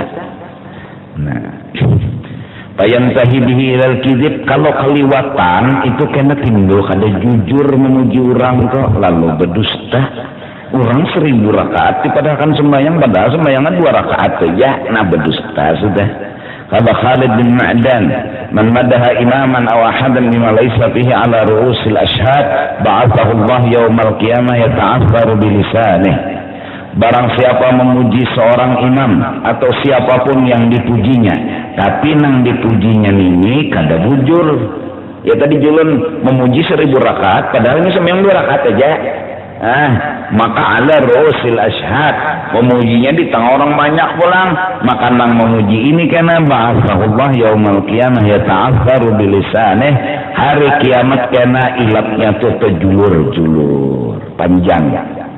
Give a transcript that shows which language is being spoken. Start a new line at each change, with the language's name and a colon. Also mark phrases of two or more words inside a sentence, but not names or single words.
Banjar: Nah
Arabic: فينتهي به إلى الكذب,
Banjar: kalau keliwatan itu kena timbul kada jujur memuji orang kok lalu berdusta. Orang 1000 rakaat dipadahkan sembahyang padahal sembayangan 2 rakaat saja, nah berdusta sudah.
Arabic: Kata Khalid bin Ma'dan, من مدح إماما أو أحدا مما ليس فيه على رؤوس الأشهاد بعثه الله يوم القيامة يتعفر بلسانه.
Banjar: Barang siapa memuji seorang imam atau siapapun yang dipujinya, tapi nang dipujinya ini kada bujur. Ya tadi julun memuji 1000 rakaat, padahal ini sembahyang 2 rakaat aja. Maka
Arabic: على رؤوس الأشهاد,
Banjar: memujinya di tengah orang banyak pulang, maka nang memuji ini kena
Arabic: بعثه الله يوم القيامة يتعفر بلسانه,
Banjar: hari kiamat kena ilatnya tuh terjulur-julur panjang.